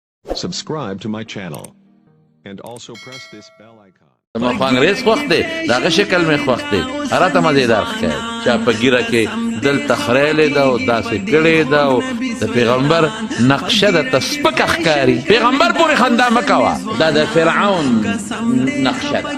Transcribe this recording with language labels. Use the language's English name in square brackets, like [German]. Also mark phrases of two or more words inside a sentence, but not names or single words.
[English] Subscribe to my channel and also press this bell icon. [Pashto] ما خو انګریز خوښ دی دغه شکل مې خوښ دی راته مزېدار ښکاري چا په ږیره کې دلته خریلې ده او داسې کړې ده او د پیغمبر نقشه درته سپکه ښکاري پیغمبر پورې خندا مه کوه دا د فرعون نقشه ده